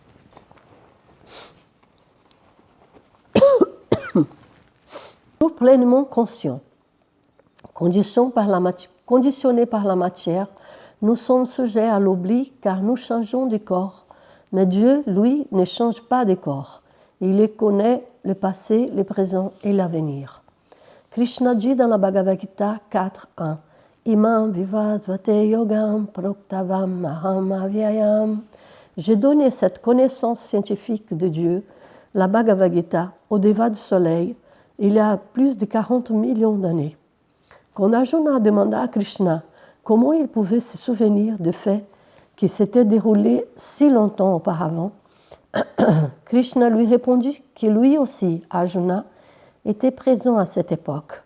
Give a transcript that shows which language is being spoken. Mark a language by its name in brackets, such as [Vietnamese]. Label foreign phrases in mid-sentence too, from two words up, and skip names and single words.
[French] Nous pleinement conscients, conditionnés par la matière, nous sommes sujets à l'oubli car nous changeons de corps. Mais Dieu, lui, ne change pas de corps. Il connaît le passé, le présent et l'avenir. Krishna dit dans la Bhagavad Gita 4.1 [Sanskrit] इमं विवस्वते योगं प्रोक्तवान् अहम् अव्ययम्. [French] J'ai donné cette connaissance scientifique de Dieu, la Bhagavad Gita, au déva du soleil, il y a plus de 40 millions d'années. Quand Arjuna demanda à Krishna comment il pouvait se souvenir de faits qui s'étaient déroulés si longtemps auparavant, Krishna lui répondit que lui aussi, Arjuna, était présent à cette époque.